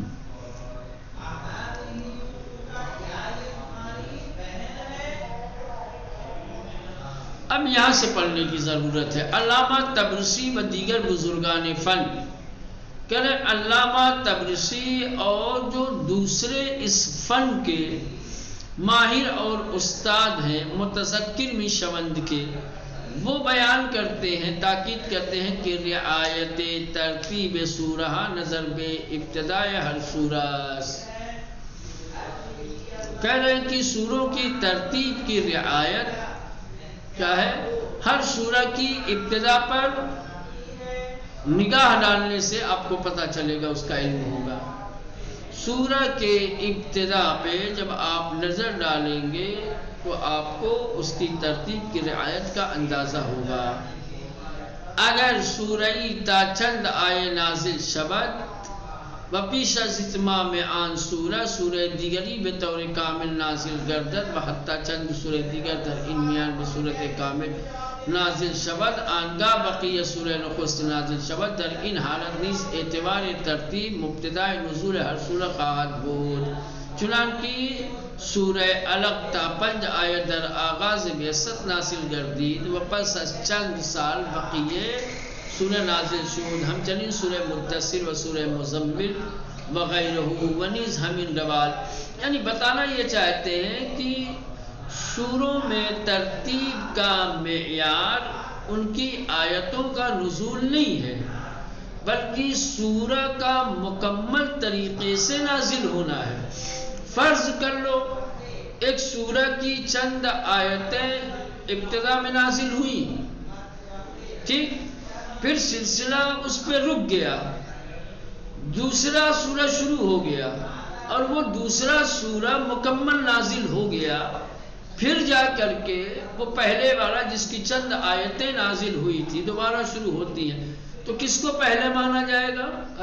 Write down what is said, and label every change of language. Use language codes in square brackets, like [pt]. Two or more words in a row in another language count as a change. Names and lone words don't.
[ur] اب یہاں سے پڑھنے کی ضرورت ہے. [fa] علامہ طبرسی و دیگر بزرگان فن، [ur] کہہ رہے علامہ طبرسی اور جو دوسرے اس فن کے ماہر اور استاد ہیں [fa] متذکر شوند کے، [ur] وہ بیان کرتے ہیں، تاکید کرتے ہیں کہ [fa] رعایت ترتیب سورہ نظر بے ابتدائے ہر سورہ. [ur] کہہ رہے ہیں کہ سوروں کی ترتیب کی رعایت کیا ہے، ہر سورہ کی ابتدا پر نگاہ ڈالنے سے آپ کو پتہ چلے گا، اس کا علم ہوگا. سورہ کے ابتدا پہ جب آپ نظر ڈالیں گے تو آپ کو اس کی ترتیب کی رعایت کا اندازہ ہوگا. [fa] اگر سورہ تا چند آئے نازل شود و پیش از اتمام آن سورہ دیگری به طور کامل نازل گردد و حتی چند سورہ دیگر در این میان به صورت کامل نازل شود، آنگاه بقیه سوره نخست نازل شود. در این حالت نیز اعتبار ترتیب مبتدای نزول هر سوره خواهد بود، چنانکه سوره علق تا 5 آیه در آغاز بعثت نازل گردید و پس از چند سال بقیه سوره نازل شد. همچنین سوره مدثر و سوره مزمل و غیره و نیز همین روال. [ur] یعنی بتانا یہ چاہتے ہیں کہ سوروں میں ترتیب کا معیار ان کی آیتوں کا نزول نہیں ہے، بلکہ سورہ کا مکمل طریقے سے نازل ہونا ہے۔ فرض کر لو ایک سورہ کی چند آیتیں ابتدا میں نازل ہوئی، ٹھیک، پھر سلسلہ اس پہ رک گیا، دوسرا سورہ شروع ہو گیا اور وہ دوسرا سورہ مکمل نازل ہو گیا، پھر جا کر کے وہ پہلے والا جس کی چند آیتیں نازل ہوئی تھی دوبارہ شروع ہوتی ہیں، تو کس کو پہلے مانا جائے گا؟